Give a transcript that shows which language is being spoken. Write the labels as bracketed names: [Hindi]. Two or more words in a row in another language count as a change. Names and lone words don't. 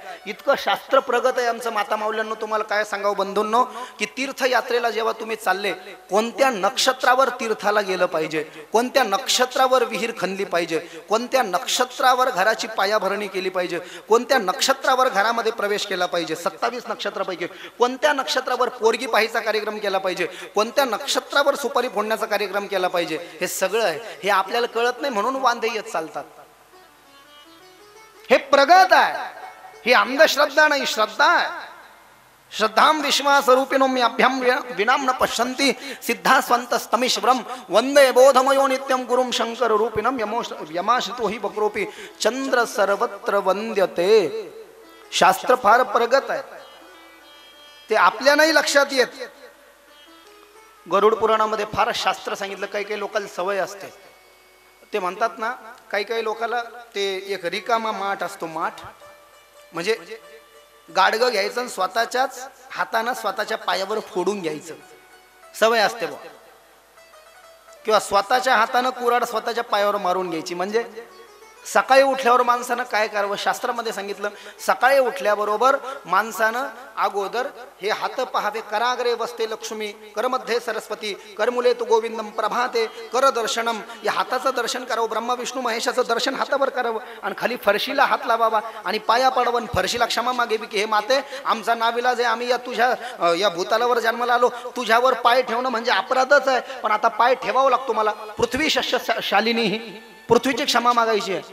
[Marathi] इतकं शास्त्र प्रगत आहे आमचं माता माऊल्यांनो. तुम्हाला काय सांगावं बंधूंनो, की तीर्थयात्रेला जेव्हा तुम्ही चालले, कोणत्या नक्षत्रावर तीर्थाला गेलं पाहिजे, कोणत्या नक्षत्रावर विहीर खणली पाहिजे, कोणत्या नक्षत्रावर घराची पायाभरणी केली पाहिजे, कोणत्या नक्षत्रावर घरामध्ये प्रवेश केला पाहिजे, 27 नक्षत्रापैकी कोणत्या नक्षत्रावर पोरगी पाहायचा कार्यक्रम केला पाहिजे, कोणत्या नक्षत्रावर सुपारी फोडण्याचा कार्यक्रम केला पाहिजे, हे सगळं आहे. हे आपल्याला कळत नाही म्हणून वांदे येत चालतात. हे प्रगत आहे, ही अंधश्रद्धा नाही, श्रद्धा आहे. [Sanskrit] श्रद्धां विश्वासरूपिणोम्याभ्यां विनाम न पश्यन्ति सिद्धा स्वन्तस्तमिश्वरं वंदे बोधमयो नित्यं गुरुं शंकर रूपिणं यमाश्रितो हि वक्रोपी चंद्र सर्वत्र वंद्यते। [Marathi] शास्त्र फार प्रगत आहे, ते आपल्या नाही लक्षात येत। गरुड पुराणामध्ये फार शास्त्र सांगितलं। काही काही लोकांना सवय असते, ते म्हणतात ना, काही काही लोकांना ते एक रिकामा माठ असतो, माठ म्हणजे गाडगं घ्यायचं आणि स्वतःच्याच हाताने स्वतःच्या पायावर फोडून घ्यायचं, सवय असते बा। किंवा स्वतःच्या हाताने कुऱ्हाड स्वतःच्या पायावर मारून घ्यायची। म्हणजे सकाळी उठल्यावर माणसानं काय करावं, शास्त्रामध्ये सांगितलं, सकाळी उठल्याबरोबर माणसानं अगोदर हे हात पहावे। [Sanskrit] कराग्रे वसते लक्ष्मी, करमध्ये सरस्वती, करमुले तू गोविंदम, प्रभाते कर दर्शनम। [Marathi] या हाताचं दर्शन करावं, ब्रह्मा विष्णू महेशाचं दर्शन हातावर करावं आणि खाली फरशीला हात लावावा आणि पाया पडावं। फरशीला क्षमा मागावी की हे माते, आमचा नाविलाज आहे, आम्ही या भूतालावर जन्माला आलो, तुझ्यावर पाय ठेवणं म्हणजे अपराधच आहे, पण आता पाय ठेवावा लागतो मला। [Sanskrit] पृथ्वी शस्य शालिनी, [Marathi] पृथ्वीची क्षमा मागायची आहे।